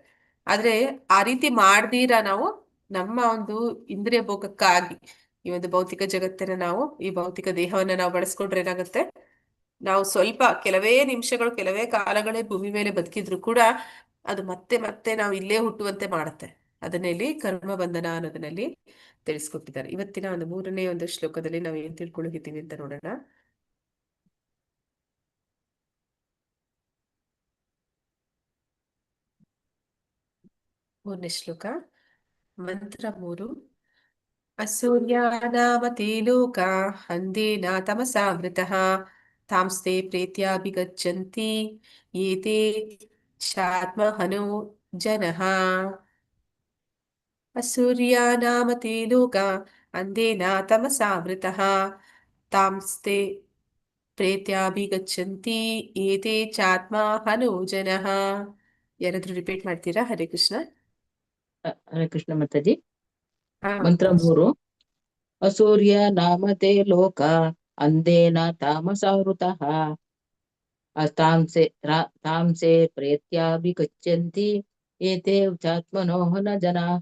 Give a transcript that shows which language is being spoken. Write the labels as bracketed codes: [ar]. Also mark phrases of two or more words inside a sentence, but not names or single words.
[kn] ಆದ್ರೆ ಆ ರೀತಿ ಮಾಡ್ದೀರ ನಾವು ನಮ್ಮ ಒಂದು ಇಂದ್ರಿಯ ಭೋಗಕ್ಕಾಗಿ ಈ ಒಂದು ಭೌತಿಕ ಜಗತ್ತನ್ನ ನಾವು, ಈ ಭೌತಿಕ ದೇಹವನ್ನ ನಾವು ಬಳಸ್ಕೊಂಡ್ರೆ ಏನಾಗುತ್ತೆ, ನಾವು ಸ್ವಲ್ಪ ಕೆಲವೇ ನಿಮಿಷಗಳು, ಕೆಲವೇ ಕಾಲಗಳೇ ಭೂಮಿ ಮೇಲೆ ಬದುಕಿದ್ರು ಕೂಡ ಅದು ಮತ್ತೆ ಮತ್ತೆ ನಾವು ಇಲ್ಲೇ ಹುಟ್ಟುವಂತೆ ಮಾಡುತ್ತೆ. ಅದನ್ನ ಇಲ್ಲಿ ಕರ್ಮ ಬಂಧನ ಅನ್ನೋದನ್ನಲ್ಲಿ ತಿಳಿಸ್ಕೊಟ್ಟಿದ್ದಾರೆ. ಇವತ್ತಿನ ಒಂದು 3ನೇ ಒಂದು ಶ್ಲೋಕದಲ್ಲಿ ನಾವು ಏನ್ ತಿಳ್ಕೊಳ್ಳಿದ್ದೀವಿ ಅಂತ ನೋಡೋಣ. ಮೂರನೇ ಶ್ಲೋಕ, ಮಂತ್ರ 3. [sa] ಅಸೂರ್ಯಾನಾಮತೆ ಲೋಕ ಅಂದೇನ ತಮಸಾವೃತಃ ತಾಂಸ್ತೆ ಪ್ರೇತ್ಯಾಭಿಗಚ್ಚಂತಿ ಏತೆ ಚಾತ್ಮಹನೋ ಜನಃ. ಅಸೂರ್ಯಾನಾಮತೆ ಲೋಕ ಅಂದೇನ ತಮಸಾವೃತಃ ತಾಂಸ್ತೆ ಪ್ರೇತ್ಯಾಭಿಗಚ್ಚಂತಿ ಏತೆ ಚಾತ್ಮಹನೋ ಜನಃ. [kn] ಯಾರಾದ್ರೂ ರಿಪೀಟ್ ಮಾಡ್ತೀರಾ? ಹರೇ ಕೃಷ್ಣ. ಹರೇ ಕೃಷ್ಣ ಮಾತಾಜಿ. ಹಾ ಮಂತ್ರ ಮಾತಾಜಿ. 3. [sa] ಅಸೂರ್ಯ ನಾಮತೆ ಲೋಕ ಅಂದೇನ ತಾಮಸಾವೃತಃ ತಾಂಸೆ ಪ್ರೇತ್ಯಾಭಿಗಚ್ಚಂತಿ ಏತೆ ಚಾತ್ಮನೋಹನ ಜನಾಃ.